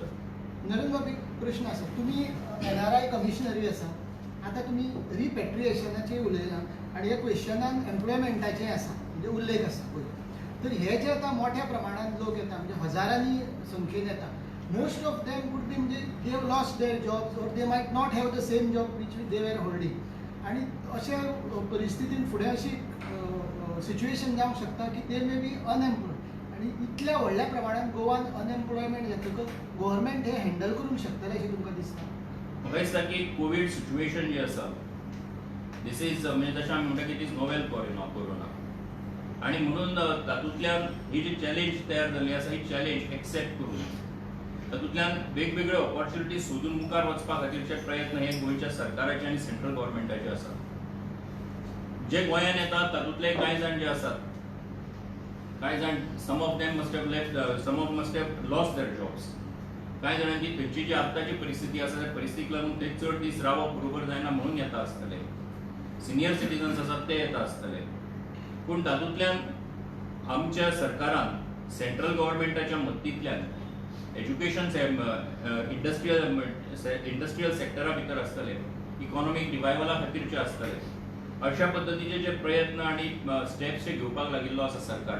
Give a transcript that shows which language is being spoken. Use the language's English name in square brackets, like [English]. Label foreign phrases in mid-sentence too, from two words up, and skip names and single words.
[Konkani] नरेंद्र बाबू, एक प्रश्न आसा. तुम्ही NRI कमिशनरी आसा, आता तुम्ही रिपॅट्रिएशनाचे उलयला आणि ह्या क्वेश्चनान एम्प्लॉयमेंटाचे आसा, म्हणजे उल्लेख आसा पळय. तर हे जे आता मोठ्या प्रमाणात लोक येता, म्हणजे हजारांनी संख्येन येता, [English] most of them would be म्हणजे they have lost their jobs or they might not have the same job which they were holding. [Konkani] आणि अशा परिस्थितीन फुडें अशी सिच्युएशन जावंक शकता की [English] they may be unemployed. [Konkani] आणि इतल्या व्हडल्या प्रमाणात गोवान अनएम्प्लॉयमेंट जातकच गव्हर्नमेंट हे हँडल करूंक शकतले अशें तुमकां दिसता? म्हाका दिसता की [English] covid situation [Konkani] जी आसा [English] this is [Konkani] म्हणजे तशें आमी म्हणटा की [English] it is novel corona. [Konkani] आणि म्हणून तातूंतल्यान ही जी चॅलेंज तयार जाल्ली आसा ही चॅलेंज एक्सेप्ट करून तातूंतल्यान वेगवेगळे ऑपॉर्च्युनिटीज सोदून मुखार वचपा खातीरचे प्रयत्न हे गोंयच्या सरकाराचे आणि सेंट्रल गव्हर्नमेंटाचे आसा. जे गोंयान येतात तातूंतले कांय जाण [English] जे आसात, कांय जाण some of them must have left, some of must have lost their jobs. [Konkani] कांय जाणांची थंयची जी आत्ताची परिस्थिती आसा त्या परिस्थितीक लागून ते चड दीस रावप बरोबर जायना म्हणून येता आसतले. [English] senior citizens [Konkani] आसात ते येता आसतले. पूण तातूंतल्यान आमच्या सरकारान सेंट्रल गव्हर्नमेंटाच्या मदतींतल्यान एज्युकेशन इंडस्ट्रियल सेक्टरा भितर आसतले, इकॉनॉमीक रिवायवला खातीरचे आसतले, अशा पद्दतीचे जे प्रयत्न आणि स्टेप्स जे घेवपाक लागिल्लो आसा सरकार.